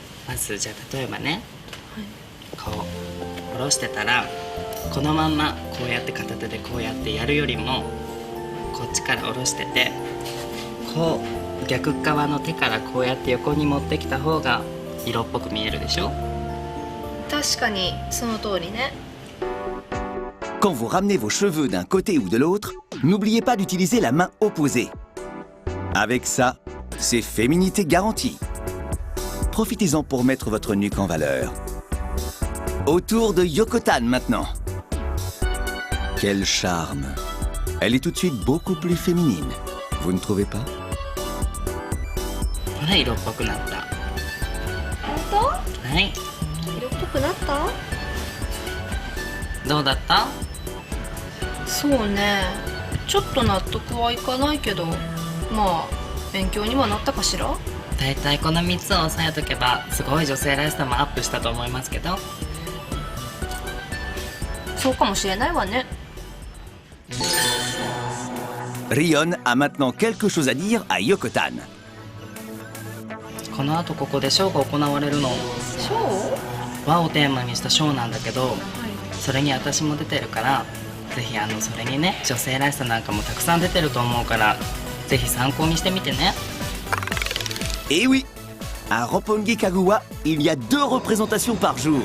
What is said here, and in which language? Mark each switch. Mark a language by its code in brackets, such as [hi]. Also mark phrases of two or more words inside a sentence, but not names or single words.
[ja] まずじゃあ例えばね、こう下ろしてたらこのまんまこうやって片手でこうやってやるよりも、こっちから下ろしててこう逆側の手からこうやって横に持ってきた方が色っぽく見えるでしょ。確かにその通りね。 [fr] Quand vous ramenez vos cheveux d'un côté ou de l'autre, n'oubliez pas d'utiliser la main opposée. Avec ça, c'est féminité garantie. Profitez-en pour mettre votre nuque en valeur. Autour de Yokotan maintenant. Quel charme! Elle est tout de suite beaucoup plus féminine. Vous ne trouvez pas? [ja] ほら色っぽくなった。本はい、当？色っぽくなった？どうだった？そうね。ちょっと納得はいかないけど、まあ勉強にはなったかしら。だいたいこの3つを押さえとけばすごい女性らしさもアップしたと思いますけど。そうかもしれないわね。 [fr] Rion a maintenant quelque chose à dire à Yokotan. [ja] この後ここでショーが行われるの。ショー？和をテーマにしたショーなんだけど、それに私も出てるから、ぜひそれにね女性らしさなんかもたくさん出てると思うから、ぜひ参考にしてみてね。 [fr] Eh oui! À Roppongi Kagura, il y a 2 représentations par jour.